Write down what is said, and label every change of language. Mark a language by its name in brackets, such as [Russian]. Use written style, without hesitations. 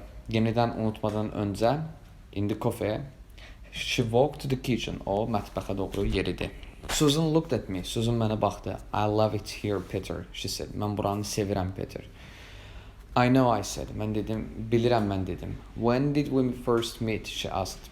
[Azerbaijani] Yenidən unutmadan öncə. [English] In the coffee. She walked to the kitchen. [Azerbaijani] O mətbəxə doğru yeridi. [English] Susan looked at me. [Azerbaijani] Susan mənə baxdı. [English] I love it here, Peter, she said. [Azerbaijani] Mən buranı sevirəm, Peter. [English] I know, I said. [Azerbaijani] Mən dedim, bilirəm, mən dedim. [English] When did we first meet, she asked.